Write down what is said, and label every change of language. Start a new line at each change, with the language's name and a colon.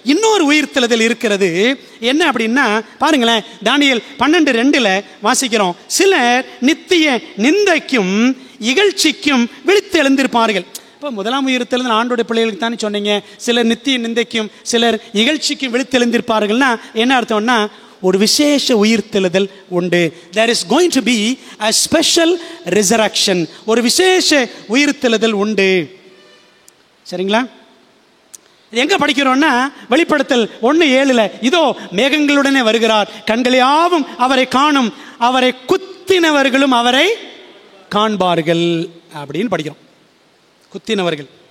Tamil: இன்னொரு உயிர்த்தெழுதல் இருக்கிறது. என்ன அப்படின்னா பாருங்களேன், தானியேல் 12:2 வாசிக்கிறோம், சிலர் நித்திய நிந்தைக்கும் இகழ்ச்சிக்கும் விழித்து எழுந்திருப்பார்கள். இப்போ முதலாம் உயிர்த்தெழுதல் ஆண்டோடைய பிள்ளைகளுக்கு தானே சொன்னீங்க. சிலர் நித்திய நிந்தைக்கும் சிலர் இகழ்ச்சிக்கும் விழித்து எழுந்திருப்பார்கள்னா என்ன அர்த்தம்னா, ஒரு விசேஷ உயிர்த்தெழுதல் உண்டு.
English: There is going to be a special resurrection.
Tamil: ஒரு விசேஷ உயிர்த்தெழுதல் உண்டு. சரிங்களா? எங்க படிக்கிறோம்னா வெளிப்படுத்தல் 1:7, இதோ மேகங்களுடனே வருகிறார், கண்கள் யாவும் அவரை காணும், அவரை குத்தினவர்களும் அவரை காண்பார்கள் அப்படின்னு படிக்கிறோம். குத்தினவர்கள்.